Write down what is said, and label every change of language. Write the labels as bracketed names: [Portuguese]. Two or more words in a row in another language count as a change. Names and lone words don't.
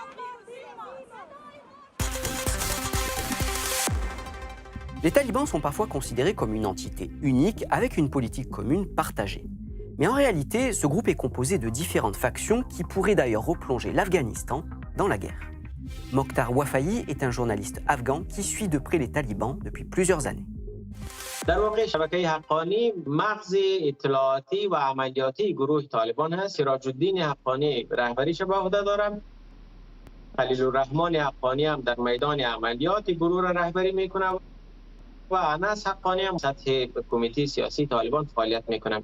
[French] Les talibans sont parfois considérés comme une entité unique avec une politique commune partagée. Mais en réalité, ce groupe est composé de différentes factions qui pourraient d'ailleurs replonger l'Afghanistan dans la guerre. Mokhtar Wafayi est un journaliste afghan qui suit de près les talibans depuis plusieurs années. [Persian] در واقع شبکه حقانی مغز اطلاعاتی و عملیاتی گروه طالبان هست. سراج الدین حقانی رهبریش به عهده دارم. خلیل الرحمن حقانی هم در میدان عملیات گروه را رهبری میکنه و انس حقانی هم سطح کمیته سیاسی طالبان فعالیت میکنه.